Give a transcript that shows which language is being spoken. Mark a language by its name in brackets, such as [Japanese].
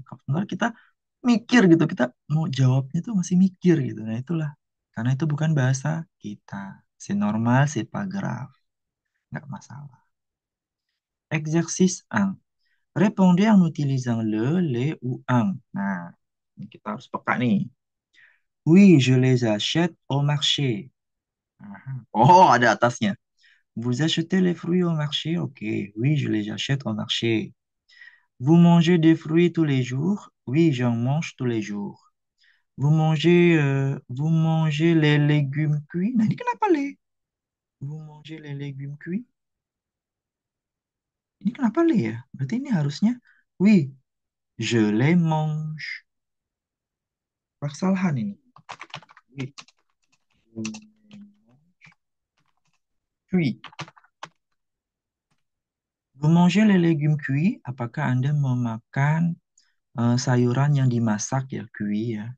[Indonesian] Kalau kita mikir gitu, kita mau jawabnya tuh masih mikir gitu. Nah itulah. Karena itu bukan bahasa kita. [French] C'est normal, c'est pas grave. [Indonesian] Nggak masalah. [French] Exercice 1. Répondez en utilisant le, les ou un. [Indonesian] Nah, ini kita harus peka nih. [French] Oui, je les achète au marché. Aha. [Indonesian] Oh, ada atasnya. [French] Vous achetez les fruits au marché? Ok. Oui, je les achète au marché. Vous mangez des fruits tous les jours? Oui, j'en mange tous les jours. Vous mangez les légumes cuits? [Indonesian] Nah, ini kenapa le? [French] Vous mangez les légumes cuits? [Indonesian] Ini kenapa le ya? Berarti ini harusnya [French] oui, je les mange. [Indonesian] Kesalahan ini. [French] Oui, je les mange cuits. Vous mangez les légumes cuits? [Indonesian] Apakah Anda memakan sayuran yang dimasak ya, cuit ya?